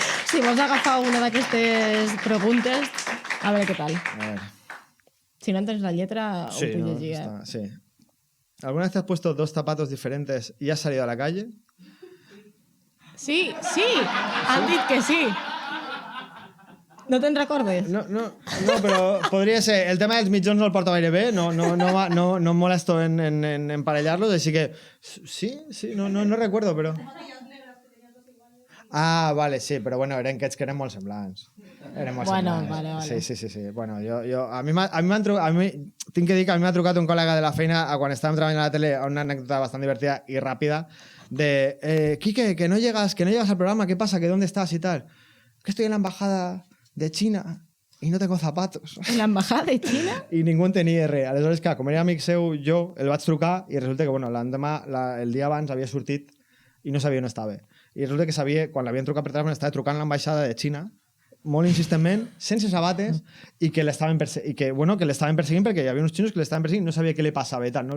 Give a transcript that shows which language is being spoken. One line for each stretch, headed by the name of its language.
Catalan: Si vols agafar una d'aquestes preguntes, a veure què tal.
Spanish: A ver.
Catalan: Si no entens la lletra, ho puc no, llegir. sí.
Spanish: ¿Alguna vez te has puesto 2 zapatos diferentes y has salido a la calle?
Catalan: Sí, han dit que sí. No te'n recordes? No, però podria ser. El tema dels mitjons no el porto gaire bé, no em molesto en emparellar-los, així que sí,
Spanish: no recuerdo,
Catalan: però... Ah, vale, sí, però bueno, eren aquests que eren molt semblants. Eren molt semblants. Vale. Sí. Bueno, a mi m'han trucat... Tinc que dir que a mi m'ha trucat un col·lega de la feina quan estàvem treballant a la tele, una anècdota bastant divertida i ràpida, de Quique,
Spanish: que no llegas al programa, ¿qué pasa? ¿Que dónde estás y tal? Que estoy en la embajada de China i no tengo zapatos.
Catalan: En l'embajada de Xina? I ningú en tenia res. Aleshores, clar, com era amic seu, jo el vaig trucar i resulta que, bueno, l'endemà, el dia abans havia sortit i no sabia on estava. I resulta que sabia, quan l'havien trucat per telèfon, estava trucant a l'ambaixada de Xina, molt insistentment, sense sabates, i que l'estaven perseguint perquè hi havia uns xinos que l'estaven perseguint, no sabia què li passava i tal.